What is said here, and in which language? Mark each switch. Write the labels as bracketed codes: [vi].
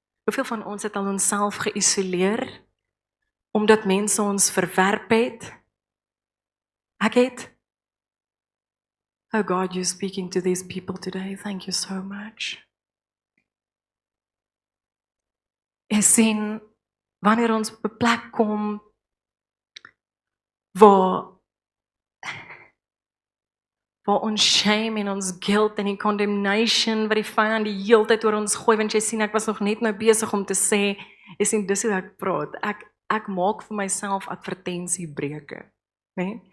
[af] Hoeveel van ons het al onsself geïsoleer, omdat mense ons verwerp het? Ek het. [en] Oh God, you're speaking to these people today. Thank you so much. [af] Jy sien, wanneer ons op 'n plek kom waar ons shame en ons guilt en die condemnation wat die vyand die hele tyd oor ons gooi, want jy sien, ek was nog net nou besig om te sê, jy sien, dis hoe ek praat, ek maak vir myself advertensiebreuke, né?